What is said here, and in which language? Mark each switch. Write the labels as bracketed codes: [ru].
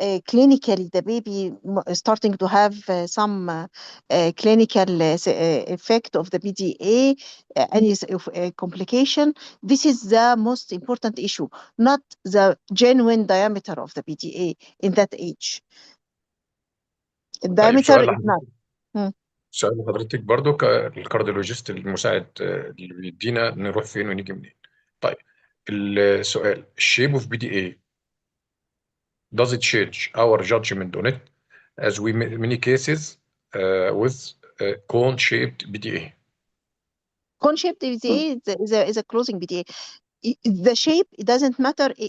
[en] Clinically, the baby starting to have some clinical effect of the PDA, any complication. This is the most important issue, not the genuine diameter of the PDA in that age. The diameter is not. [ar] سؤال لحضرتك برضو كالكارديولوجيست المساعد اللي بيدينا نروح فين ونيجي منين. طيب السؤال [en] shape of PDA, does it change our judgment on it, as we many cases with cone-shaped PDA? Cone-shaped PDA is a closing PDA. The shape, it doesn't matter.